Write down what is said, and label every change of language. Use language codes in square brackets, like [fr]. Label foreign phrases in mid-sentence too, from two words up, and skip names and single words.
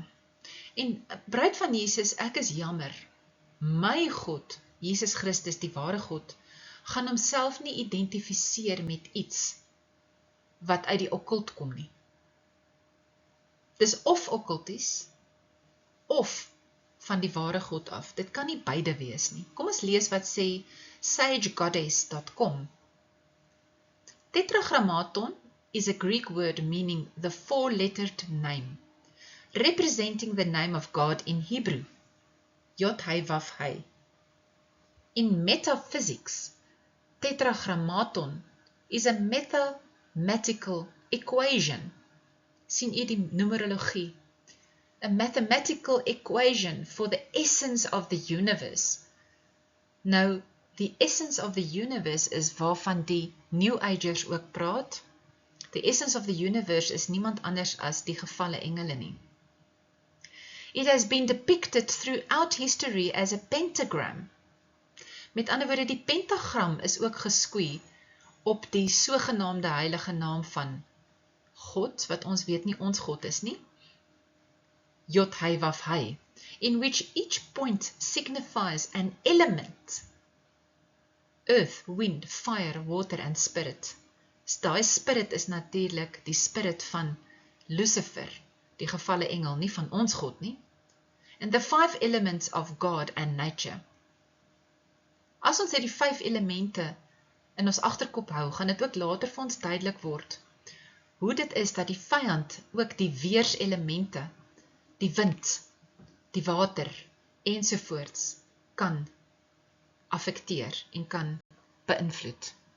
[af] En bruid van Jesus, ek is jammer, my God, Jesus Christus, die ware God, gaan homself nie identifiseer met iets wat uit die okkult kom nie. Dis of okkulties, of van die ware God af. Dit kan nie beide wees nie. Kom ons lees wat sê sagegoddess.com. [en] Tetragrammaton is a Greek word meaning the 4-lettered name, representing the name of God in Hebrew, Jod-Heh-Waf-Heh. In metaphysics, tetragrammaton is a mathematical equation. [af] Sien u die numerologie? [en] A mathematical equation for the essence of the universe. [af] Nou, die [en] essence of the universe [af] is waarvan die New Agers ook praat. [en] The essence of the universe [af] is niemand anders as die gevalle engele nie. [en] It has been depicted throughout history as a pentagram. [af] Met ander woorde, die pentagram is ook geskwee op die sogenaamde heilige naam van God, wat ons weet nie ons God is nie, [en] Yod Hei Waf Hei, in which each point signifies an element, earth, wind, fire, water and spirit. [af] Daai spirit is natuurlik die spirit van Lucifer, die gevalle engel, nie van ons God nie. [en] And the 5 elements of God and nature. [af] As ons die 5 elemente in ons agterkop hou, gaan dit ook later vir ons duidelik word, hoe dit is dat die vyand ook die weerselemente, die wind, die water, ensovoorts, kan affekteer en kan beïnvloed.